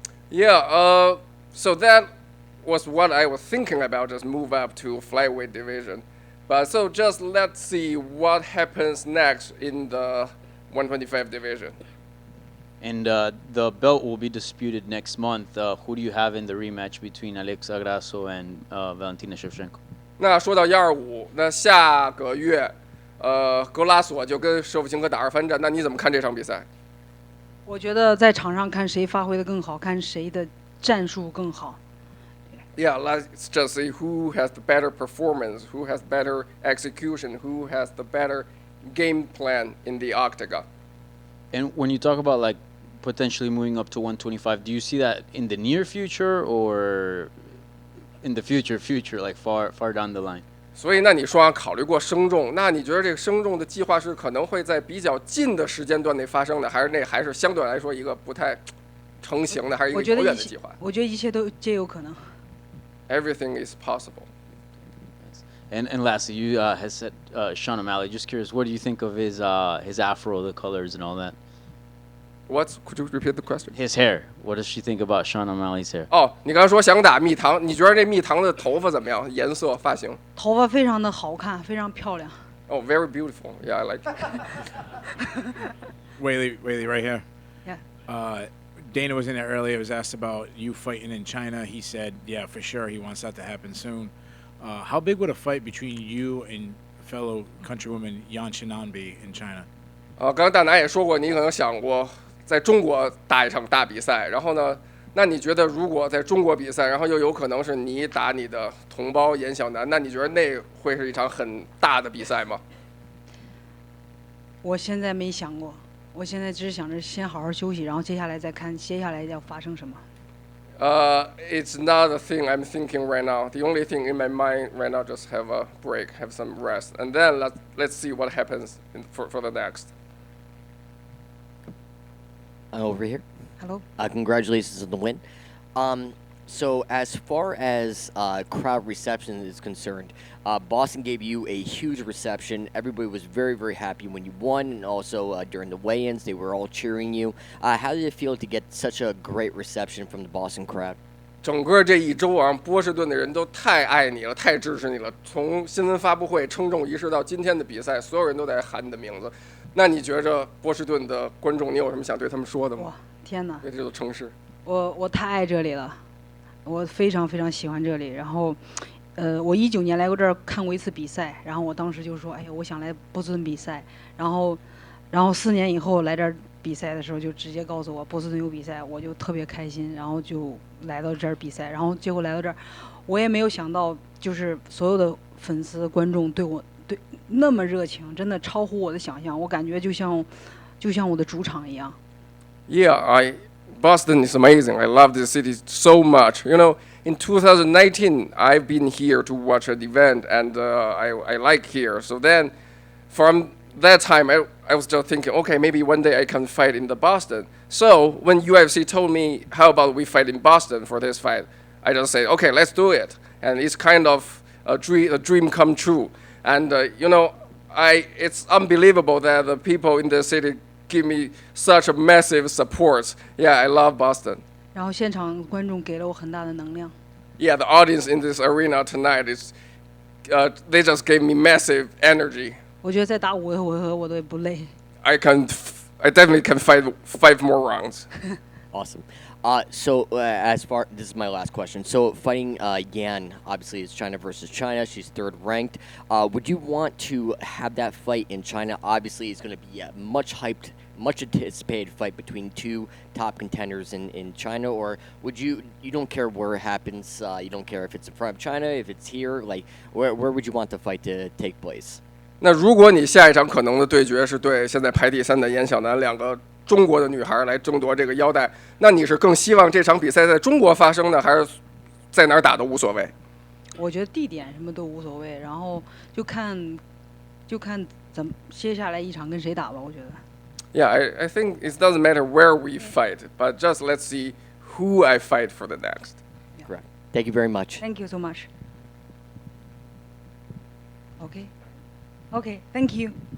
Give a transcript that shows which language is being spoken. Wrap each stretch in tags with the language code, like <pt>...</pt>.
<en>Yeah, so that was what I was thinking about, just move up to flyweight division. But so just let's see what happens next in the 125 division. And the belt will be disputed next month. Who do you have in the rematch between Alexa Grasso and Valentina Shevchenko?</en> <zh>那说到125，那下个月，格拉索就跟舍甫琴科打2番战，那你怎么看这场比赛？我觉得在场上看谁发挥的更好，看谁的战术更好。</zh> <en>Yeah, let's just see who has the better performance, who has better execution, who has the better game plan in the octagon. And when you talk about potentially moving up to 125. Do you see that in the near future or in the future, like far down the line?</en> <zh>所以那你说考虑过升重，那你觉得这个升重的计划是可能会在比较近的时间段内发生的，还是那还是相对来说一个不太成型的，还是一个遥远的计划？我觉得一切都皆有可能。</zh> <en>Everything is possible. And lastly, you has said Sean O'Malley. Just curious, what do you think of his afro, the colors, and all that? Could you repeat the question? His hair. What does she think about Sean O'Malley's hair?</en> <zh>哦，你刚刚说想打蜜糖，你觉得这蜜糖的头发怎么样？颜色、发型？头发非常的好看，非常漂亮。</zh> <en>Oh, very beautiful. Yeah, I like it. Weili, right here. Yeah. Dana was in there earlier. Was asked about you fighting in China. He said, yeah, for sure, he wants that to happen soon. How big would a fight between you and fellow countrywoman Yan Qinan be in China?</en> <zh>刚刚大拿也说过，你可能想过在中国打一场大比赛，然后呢，那你觉得如果在中国比赛，然后又有可能是你打你的同胞严小南，那你觉得那会是一场很大的比赛吗？我现在没想过，我现在只是想着先好好休息，然后接下来再看接下来要发生什么。</zh> <en>It's not a thing I'm thinking right now. The only thing in my mind right now just have a break, have some rest, and then let's see what happens for the next. Over here. Hello. Congratulations on the win. So as far as crowd reception is concerned, Boston gave you a huge reception. Everybody was very, very happy when you won, and also during the weigh-ins, they were all cheering you. How did it feel to get such a great reception from the Boston crowd?</en> <zh>整个这一周啊，波士顿的人都太爱你了，太支持你了。从新闻发布会、称重仪式到今天的比赛，所有人都在喊你的名字。那你觉着波士顿的观众，你有什么想对他们说的吗？哇，天哪！对这座城市，我太爱这里了，我非常非常喜欢这里。然后，我19年来过这儿看过一次比赛，然后我当时就说，哎呀，我想来波士顿比赛。然后4年以后来这儿比赛的时候，就直接告诉我波士顿有比赛，我就特别开心，然后就来到这儿比赛。然后结果来到这儿，我也没有想到，就是所有的粉丝观众对我那么热情，真的超乎我的想象。我感觉就像我的主场一样。</zh> <en>Yeah, Boston is amazing. I love this city so much. You know, in 2019, I've been here to watch an event, and I like here. So then, from that time, I was just thinking, okay, maybe one day I can fight in the Boston. So when UFC told me, how about we fight in Boston for this fight, I just said, okay, let's do it. And it's kind of a dream come true. And you know, it's unbelievable that the people in the city give me such a massive support. Yeah, I love Boston.</en> <zh>然后现场观众给了我很大的能量。</zh> <en>Yeah, the audience in this arena tonight is, they just gave me massive energy.</en> <zh>我觉得再打5个回合我都不累。</zh> <en>I definitely can fight 5 more rounds. Awesome. So this is my last question. So fighting Yan, obviously it's China versus China. She's third ranked. Would you want to have that fight in China? Obviously, it's going to be a much hyped, much anticipated fight between two top contenders in China. Or would you don't care where it happens? You don't care if it's in front of China, if it's here. Like where would you want the fight to take place?</en> <zh>那如果你下一场可能的对决是对现在排第3的严小南2个中国的女孩来争夺这个腰带，那你是更希望这场比赛在中国发生呢，还是在哪儿打都无所谓？我觉得地点什么都无所谓，然后就看怎么接下来一场跟谁打吧。我觉得。</zh> <en>Yeah, I think it doesn't matter where we fight, but just let's see who I fight for the next. Correct. Thank you very much. Thank you so much. Okay. Okay. Thank you.</en>